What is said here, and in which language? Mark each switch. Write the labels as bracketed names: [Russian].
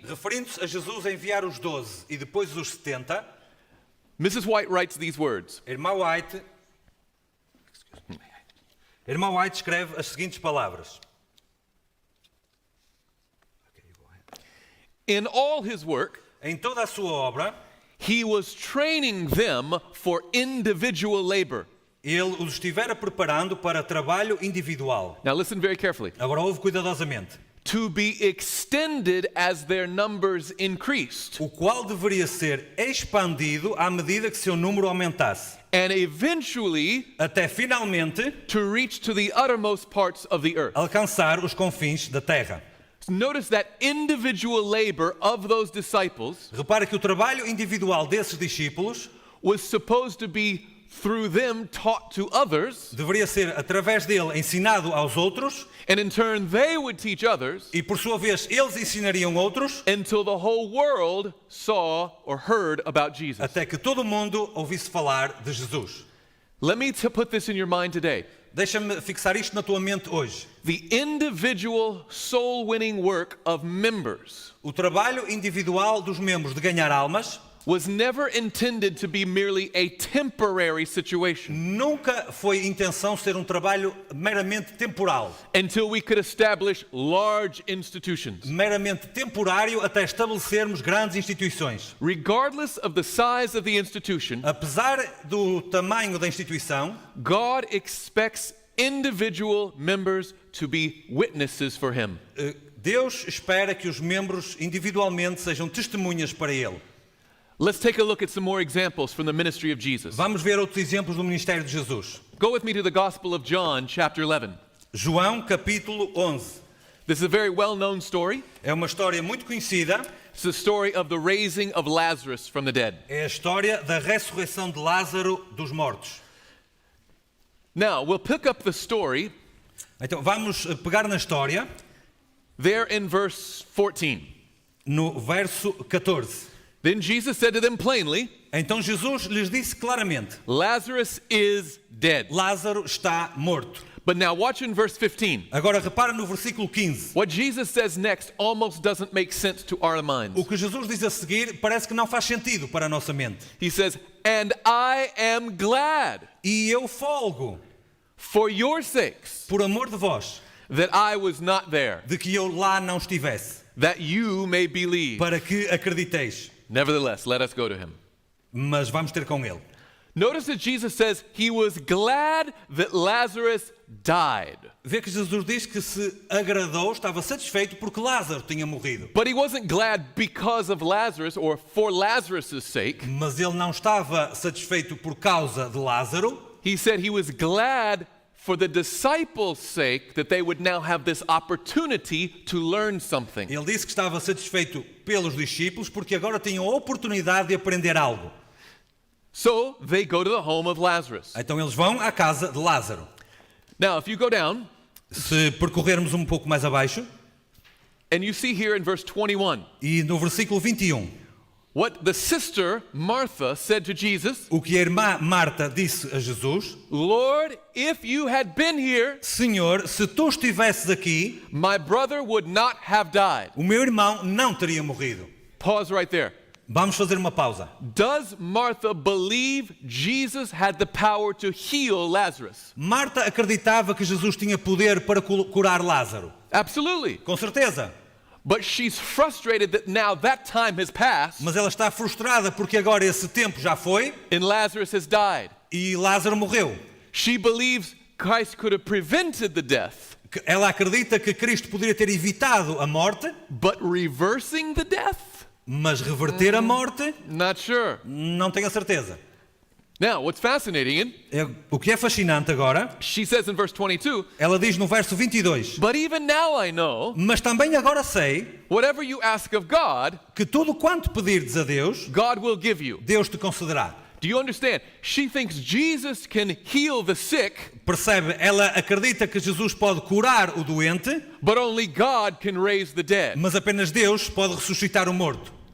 [Portuguese] referindo-se a Jesus enviar os 12 e depois os 70, [English] Mrs. White writes these words. [Portuguese] Irmã White escreve as seguintes palavras. [English] In all his work, [Portuguese] Em toda a sua obra, [English] he was training them for individual labor. [Portuguese] ele os estivera preparando para trabalho individual. [English] Now listen very carefully. [Portuguese] Agora ouve cuidadosamente. [English] To be extended as their numbers increased, [Portuguese] O qual deveria ser expandido à medida que seu número aumentasse, [English] and eventually [Portuguese] até finalmente [English] to reach to the uttermost parts of the earth. [Portuguese] alcançar os confins da terra. [English] Notice that individual labor of those disciples [Portuguese] Repare que o trabalho individual desses discípulos [English] was supposed to be through them taught to others, [Portuguese] deveria ser através dele ensinado aos outros [English] and in turn they would teach others [Portuguese] e por sua vez eles ensinariam outros [English] until the whole world saw or heard about Jesus. [Portuguese] até que todo mundo ouvisse falar de Jesus. [English] Let me put this in your mind today. [Portuguese] Deixa-me fixar isto na tua mente hoje. [English] The individual soul-winning work of members [Portuguese] O trabalho individual dos membros de ganhar almas [English] was never intended to be merely a temporary situation [Portuguese] nunca foi intenção ser um trabalho meramente temporal, [English] until we could establish large institutions. [Portuguese] meramente temporário até estabelecermos grandes instituições. [English] Regardless of the size of the institution, [Portuguese] Apesar do tamanho da instituição, [English] God expects individual members to be witnesses for Him. [Portuguese] Deus espera que os membros individualmente sejam testemunhas para Ele. [English] Let's take a look at some more examples from the ministry of Jesus. [Portuguese] Vamos ver outros exemplos do ministério de Jesus. [English] Go with me to the Gospel of John, chapter 11. [Portuguese] João, capítulo 11. [English] This is a very well-known story. [Portuguese] É uma história muito conhecida. [English] It's the story of the raising of Lazarus from the dead. [Portuguese] É a história da ressurreição de Lázaro dos mortos. [English] Now, we'll pick up the story [Portuguese] Então, vamos pegar na história, [English] there in verse 14. [Portuguese] no verso 14. [English] Then Jesus said to them plainly, [Portuguese] Então Jesus lhes disse claramente: [English] Lazarus is dead. [Portuguese] Lázaro está morto. [English] But now watch in verse 15. [Portuguese] Agora repara no versículo 15. [English] What Jesus says next almost doesn't make sense to our minds. [Portuguese] O que Jesus diz a seguir parece que não faz sentido para a nossa mente. [English] He says, and I am glad [Portuguese] E eu folgo, [English] for your sakes [Portuguese] por amor de vós, [English] that I was not there, [Portuguese] de que eu lá não estivesse, [English] that you may believe. [Portuguese] para que acrediteis. [English] Nevertheless, let us go to him. [Portuguese] Mas vamos ter com ele. [English] Notice that Jesus says he was glad that Lazarus died. [Portuguese] Vê que Jesus diz que se agradou, estava satisfeito porque Lázaro tinha morrido. [English] But he wasn't glad because of Lazarus or for Lazarus' sake. [Portuguese] Mas ele não estava satisfeito por causa de Lázaro. [English] He said he was glad for the disciples' sake that they would now have this opportunity to learn something. [Portuguese] Ele disse que estava satisfeito pelos discípulos porque agora tinham a oportunidade de aprender algo. [English] So they go to the home of Lazarus. [Portuguese] Então eles vão à casa de Lázaro. [English] Now, if you go down [Portuguese] Se percorrermos um pouco mais abaixo, [English] and you see here in verse 21, [Portuguese] e no versículo 21, [English] what the sister Martha said to Jesus, [Portuguese] o que a irmã Marta disse a Jesus: [English] Lord, if you had been here, [Portuguese] Senhor, se tu estivesses aqui, [English] my brother would not have died. [Portuguese] o meu irmão não teria morrido. [English] Pause right there. [Portuguese] Vamos fazer uma pausa. [English] Does Martha believe Jesus had the power to heal Lazarus? [Portuguese] Marta acreditava que Jesus tinha poder para curar Lázaro. [English] Absolutely. [Portuguese] Com certeza. [English] But she's frustrated that now that time has passed [Portuguese] Mas ela está frustrada porque agora esse tempo já foi [English] and Lazarus has died. [Portuguese] e Lázaro morreu. [English] She believes Christ could have prevented the death, [Portuguese] Ela acredita que Cristo poderia ter evitado a morte, [English] but reversing the death? [Portuguese] mas reverter a morte, [English] Not sure. [Portuguese] não tenho a certeza. [English] Now, what's fascinating, [Portuguese] O que é fascinante agora, [English] she says in verse 22, [Portuguese] ela diz no verso 22, [English] but even now I know, [Portuguese] mas também agora sei [English] whatever you ask of God, [Portuguese] que tudo quanto pedirdes a Deus, [English] God will give you. [Portuguese] Deus te concederá. [English] Do you understand? She thinks Jesus can heal the sick, [Portuguese] Percebe? Ela acredita que Jesus pode curar o doente, [English] but only God can raise the dead. [Portuguese] mas apenas Deus pode ressuscitar o morto.